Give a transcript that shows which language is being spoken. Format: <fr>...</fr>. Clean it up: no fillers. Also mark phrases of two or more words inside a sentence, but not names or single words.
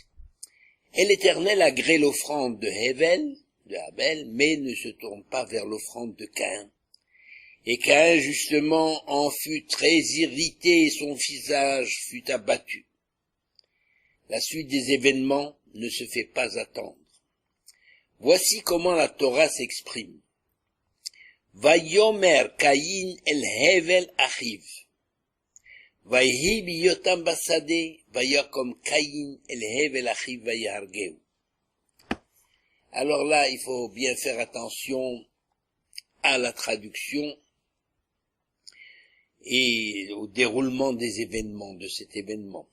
<fr>Et l'Éternel agrée l'offrande de Abel, mais ne se tourne pas vers l'offrande de Caïn. Et Caïn, justement, en fut très irrité et son visage fut abattu. La suite des événements ne se fait pas attendre. Voici comment la Torah s'exprime.</fr> <he>ויאמר קין אל הבל אחיו. ויהי בהיותם בשדה ויקם קין אל הבל אחיו ויהרגהו.</he> <fr>Alors là, il faut bien faire attention à la traduction et au déroulement des événements, de cet événement.</fr>